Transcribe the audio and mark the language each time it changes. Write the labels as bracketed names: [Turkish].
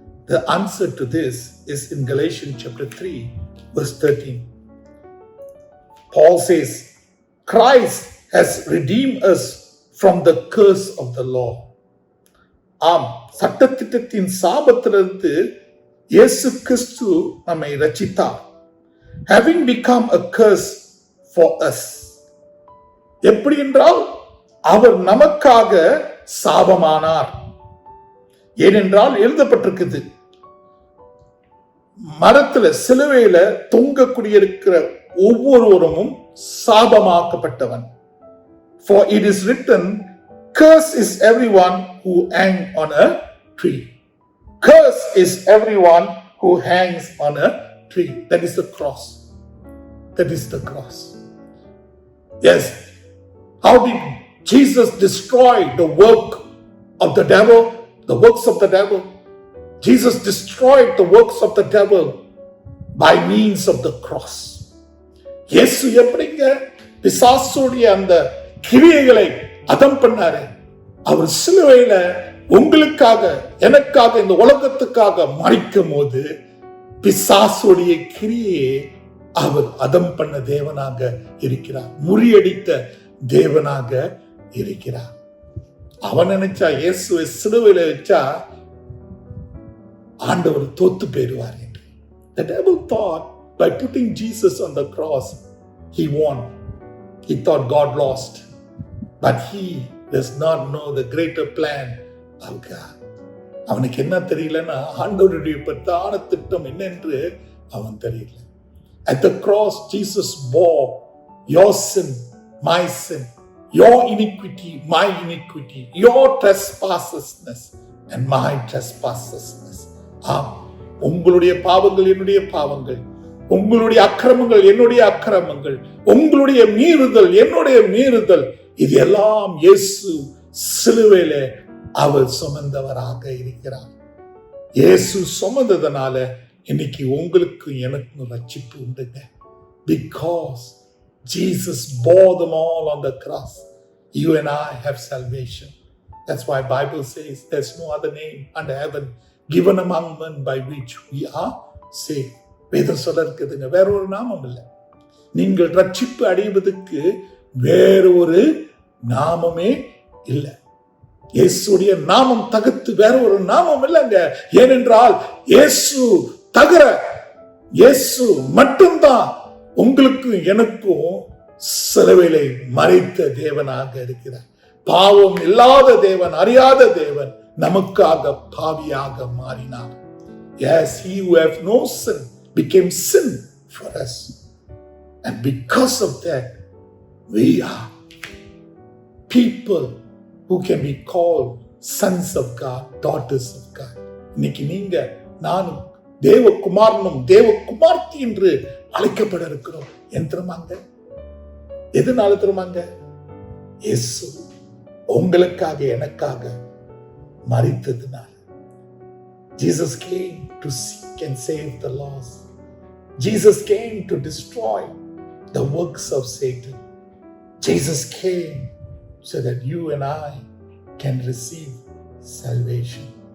[English] The answer to this is in Galatians chapter 3 verse 13. Paul says, Christ has redeemed us from the curse of the law. [Tamil] ஆம், சட்டத்திட்டத்தின் சாபத்திலிருந்து இயேசு கிறிஸ்து நம்மை ரட்சித்தார். [English] Having become a curse for us. [Tamil] எப்படி என்றால் அவர் நமக்காக சாபமானார். ஏனென்றால் எழுதப்பட்டிருக்குது, மரத்துல சிலுவையில தொங்கக்கூடிய இருக்கிற ஒவ்வொருவரும் சாபமாக்கப்பட்டவன். [English] For it is written, curse is everyone who hangs on a tree. Curse is everyone who hangs on a tree. That is the cross. That is the cross. Yes. How did Jesus destroy the work of the devil? The works of the devil. Jesus destroyed the works of the devil by means of the cross. [Tamil] இயேசு எப்படிங்க பிசாசுடைய அந்த கிரியைகளை அதம் பண்ணாரு? அவர் சிலுவையில உங்களுக்காக எனக்காக இந்த உலகத்துக்காக மரிக்கும் போது பிசாசுடைய கிரியையை அவர் அதம் பண்ண தேவனாக இருக்கிறார், முறியடித்த தேவனாக இருக்கிறார். அவன் நினைச்சா இயேசுவை சிலுவையில வச்சா ஆண்டவர் தோத்து போயிடுவார் என்று. [English] The devil thought by putting Jesus on the cross he won. He thought God lost. But he does not know the greater plan of God. [Tamil] அவனுக்கு என்ன தெரியலன்னா ஆண்டவருடைய பிரதான திட்டம் என்னென்று அவன் தெரியல. [English] At the cross, Jesus bore your sin, my sin, your iniquity, my iniquity, your trespasses and my trespasses. [Tamil] ஆம், உங்களுடைய பாவங்கள் என்னுடைய பாவங்கள், உங்களுடைய அக்கிரமங்கள் என்னுடைய அக்கிரமங்கள், உங்களுடைய மீறுதல் என்னுடைய மீறுதல், இது எல்லாம் இயேசு சிலுவையிலே அவர் சுமந்தவராக இருக்கிறார். இயேசு சுமந்ததனால இன்னைக்கு உங்களுக்கு எனக்கு ரட்சிப்பு உண்டுங்க. [English] Because Jesus bore them all on the cross, you and I have salvation. That's why Bible says there's no other name under heaven given among men by which we are saved. [Tamil] வேதம் சொல்ல இருக்குதுங்க, வேற ஒரு நாமம் இல்லை. நீங்கள் ரட்சிப்பு அடைவதற்கு வேற ஒரு நாமமே இல்லை. இயேசுடைய நாமம் தவிர்த்து வேற ஒரு நாமம் இல்லைங்க. ஏனென்றால் இயேசு தவிர, இயேசு மட்டும்தான் உங்களுக்கு எனக்கும் சிலுவையிலே மரித்த தேவனாக இருக்கிறார். பாவம் இல்லாத தேவன், அறியாத தேவன் நமக்காக பாவியாக மாறினார். [English] Yes, he who has no sin became sin for us. And because of that, we are people who can be called sons of God, daughters of God. [Tamil] இன்னைக்கு நீங்க நானும் தேவகுமாரனும் தேவகுமார்த்தி என்று அழைக்கப்பட இருக்கிறோம். எந்திரமாங்க, எதனால தெரியுமாங்க? இயேசு உங்களுக்காக எனக்காக மரித்ததுனால. [English] Jesus came to seek and save the lost. Jesus came to destroy the works of Satan. Jesus came so that you and I can receive salvation.